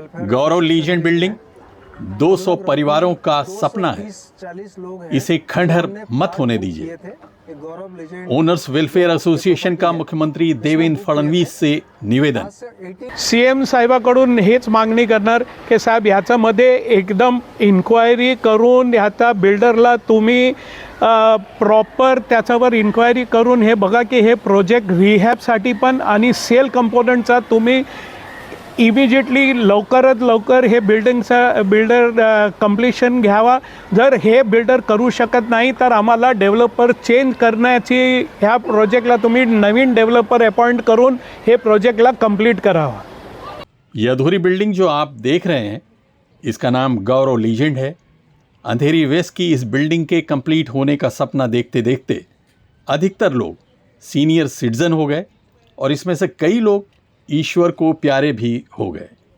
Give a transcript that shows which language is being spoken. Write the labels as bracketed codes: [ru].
[hi] गौरव legend building 200 परिवारों का सपना है, इसे खंडहर मत होने दीजिए। ओनर्स वेलफेयर असोसिएशन का मुख्यमंत्री देवेंद्र फडणवीस से निवेदन। [mr] CM साहेबाकडून हेच मागणी करणार की साहेब ह्याच्यामध्ये एकदम इन्क्वायरी करून ह्याचा बिल्डरला तुम्ही प्रॉपर त्याच्यावर इन्क्वायरी करून हे बघा की हे प्रोजेक्ट रिहॅबसाठी पण आणि सेल कंपोनंटचा तुम्ही इमिजिएटली लवकरात लवकर हे बिल्डर कंप्लीशन घ्यावा। जर हे बिल्डर करू शकत नाही तर आम्हाला डेव्हलपर चेंज करण्याची ह्या प्रोजेक्टला तुम्ही नवीन डेव्हलपर अपॉइंट करून हे प्रोजेक्टला कंप्लीट करावा। [hi] ये अधूरी बिल्डिंग जो आप देख रहे हैं इसका नाम गौरव लीजेंड है। अंधेरी वेस्ट की इस बिल्डिंग के कंप्लीट होने का सपना देखते देखते अधिकतर लोग सीनियर सिटीजन हो गए और इसमें से कई लोग ईश्वर को प्यारे भी हो गए।